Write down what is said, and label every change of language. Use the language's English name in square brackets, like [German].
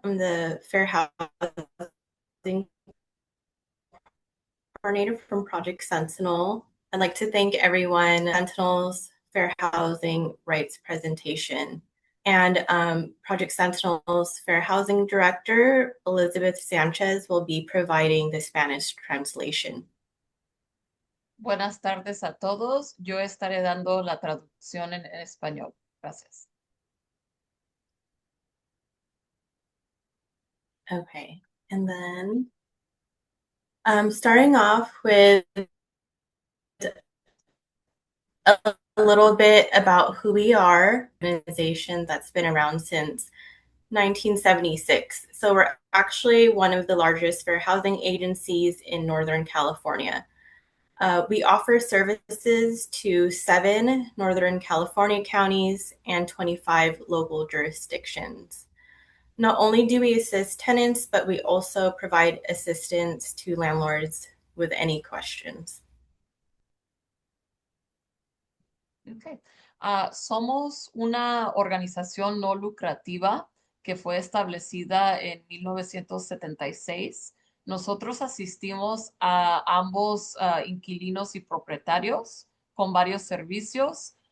[English] I'm the Fair Housing Coordinator from Project Sentinel. I'd like to thank everyone Sentinel's Fair Housing Rights presentation. And Project Sentinel's Fair Housing Director, Elizabeth Sanchez, will be providing the Spanish translation. [Spanish] Buenas tardes a todos. Yo estaré dando la traducción en español. Gracias. [English] Okay, and then starting off with a little bit about who we are, an organization that's been around since 1976. So we're actually one of the largest fair housing agencies in Northern California. We offer services to 7 Northern California counties and 25 local jurisdictions. Not only do we assist tenants, but we also provide assistance to landlords with any questions. Okay. [Spanish] Somos una organización no lucrativa que fue establecida en 1976. Nosotros asistimos a ambos inquilinos y propietarios con varios servicios.